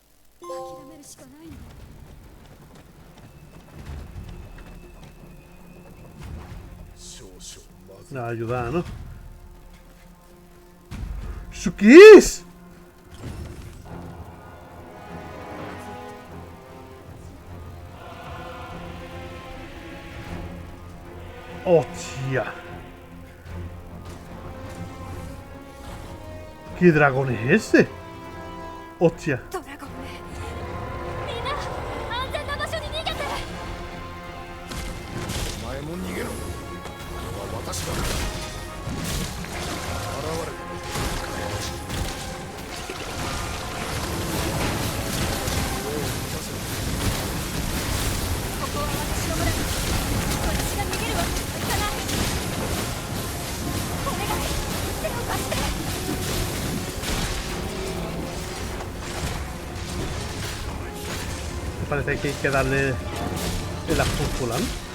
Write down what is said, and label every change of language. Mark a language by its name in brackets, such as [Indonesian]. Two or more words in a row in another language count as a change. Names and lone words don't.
[Japanese] 諦めるしかないんだ。 [Spanish] La ayuda, ¿no? ¿Eso qué es? ¡Hostia! ¿Qué dragón es ese? ¡Hostia! [Japanese] ドラゴンめ、みんな安全な場所に逃げて。お前も逃げろ。あれは私だ。現れる。ここは私の村。私が逃げるわけにはいかない。お願い、手を貸して。 [Spanish] Parece que hay que darle la cúpula, ¿no?